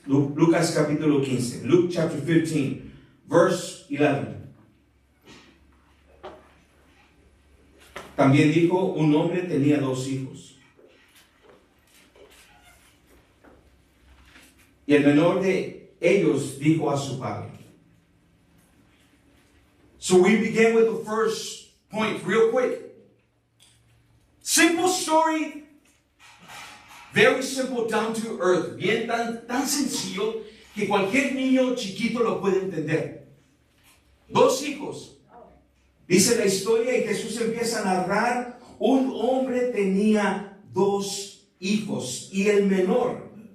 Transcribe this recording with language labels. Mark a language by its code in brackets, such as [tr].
[es] Lucas capítulo 15. [en] Luke chapter 15, verse 11. [es] También dijo, un hombre tenía 2 hijos. Y el menor de ellos dijo a su padre. [en] So we begin with the first point real quick. Simple story, very simple, down to earth. [es] Bien tan sencillo que cualquier niño chiquito lo puede entender. 2 hijos. Dice la historia y Jesús empieza a narrar. Un hombre tenía 2 hijos y el menor.